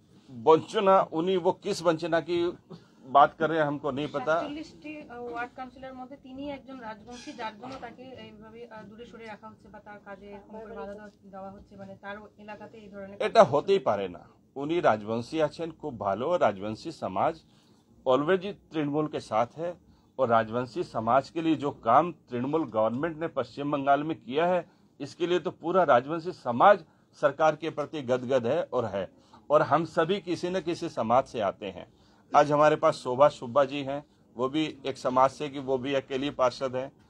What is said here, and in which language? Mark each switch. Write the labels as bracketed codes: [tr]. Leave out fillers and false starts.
[hi] वंचना उन्हीं वो किस वंचना की बात कर रहे हैं हमको नहीं पता। [bn] ওয়ার্ড কাউন্সিলর মধ্যে তিনি একজন রাজবংশী, যার জন্য তাকে এইভাবে দূরে সরে রাখা হচ্ছে বা তার কাজে এরকম করে বাধা দেওয়া হচ্ছে, মানে তার এলাকাতে এই ধরনের এটা হতেই পারে না। উনি রাজবংশী আছেন, খুব ভালো। [hi] রাজবংশী समाज ऑलवेज तृणमूल के साथ है, और राजवंशी समाज के लिए जो काम तृणमूल गवर्नमेंट ने पश्चिम बंगाल में किया है, इसके लिए तो पूरा राजवंशी समाज सरकार के प्रति गदगद है और है। और हम सभी किसी न किसी समाज से आते हैं। आज हमारे पास शोभा सुब्बा जी हैं, वो भी एक समाज से कि वो भी अकेली पार्षद हैं।